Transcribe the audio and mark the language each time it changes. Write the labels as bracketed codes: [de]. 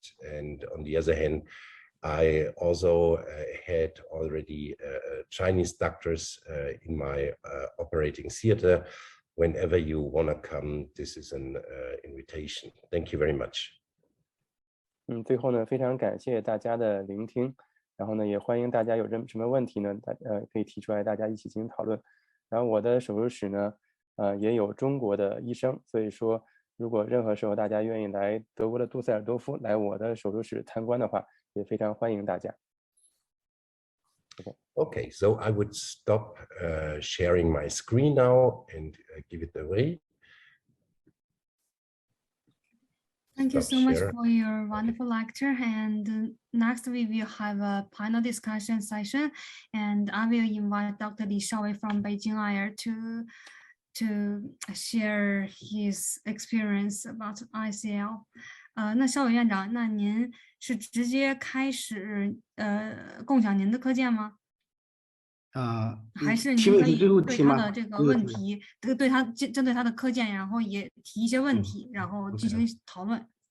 [en] And on the other hand, I also had already Chinese doctors in my operating theater. Whenever you want to come, this is an invitation. Thank you very much. [zh] 最后呢，非常感谢大家的聆听，然后呢，也欢迎大家有什么问题呢，可以提出来，大家一起进行讨论。然后我的手术室呢，也有中国的医生，所以说如果任何时候大家愿意来德国的杜塞尔多夫来我的手术室参观的话，也非常欢迎大家。 [en] Okay, so I would stop sharing my screen now and give it away. Thank you so much for your wonderful lecture. And next we will have a panel discussion session, and I will invite Dr. Li Shaowei from Beijing Aier to share his experience about ICL. [zh] 那邵伟院长，那您是直接开始共享您的课件吗？还是您可以对他的这个问题，对他针对他的课件，然后也提一些问题，然后进行讨论。